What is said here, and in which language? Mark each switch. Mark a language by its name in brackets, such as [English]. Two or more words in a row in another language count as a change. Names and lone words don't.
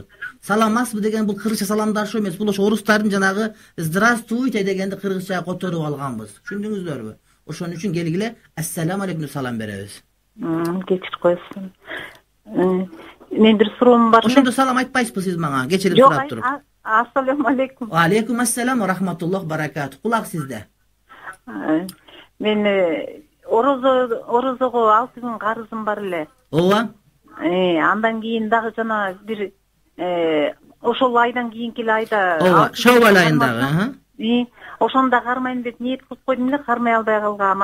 [Kyrgyz] Саламатсызбы деген бул кыргызча саламдашуу эмес, бул ошо орустардын жанагы здравствуйте дегенди кыргызчага которуп алганбыз. Түшүндүңүздөрбү? Ошон үчүн келгиле [Arabic] السلام عليكم [Kyrgyz] деп салам беребиз. Кечирип коесуң. Мен бир суроом бар. Ошондо салам айтпайсызбы сиз мага? Кечирип сурап туруп. [Arabic] السلام عليكم. عليكم السلام ورحمة الله بركاته. [Kyrgyz] Кулак сизде. Мен орозого 6 күн карызым бар эле. Ооба. Андан кийин дагы жана бир ошол айдан кийинки айда. Ооба, Шаввал айындагы, Ошондо кармайм деп ниет кылып койдум эле, кармай албай калгам.